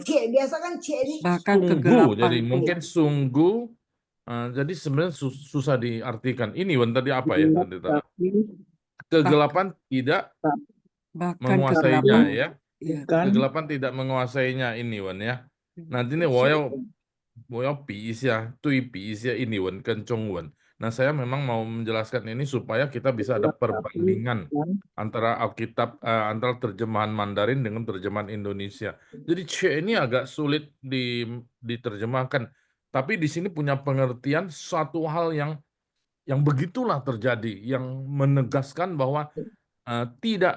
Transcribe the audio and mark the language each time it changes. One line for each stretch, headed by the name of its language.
Indonesian: biasa kan C ini bahkan sungguh, kegelapan. jadi mungkin sungguh, jadi sebenarnya susah diartikan. Ini Wan tadi apa ya? gelap Tadi, tapi kegelapan tidak Bahkan menguasainya, kegelapan. ya. Ya. bukan Kegelapan tidak menguasainya ini Wan, ya. Nanti nih
Chinese: 我要比一下，对比一下
Indonesian: ini Wan
Chinese: 跟中文。
Indonesian: Nah, saya memang mau menjelaskan ini supaya kita bisa ada perbandingan antara Alkitab, antara terjemahan Mandarin dengan terjemahan Indonesia. Jadi C ini agak sulit diterjemahkan, tapi di sini punya pengertian suatu hal yang begitulah terjadi, yang menegaskan bahwa tidak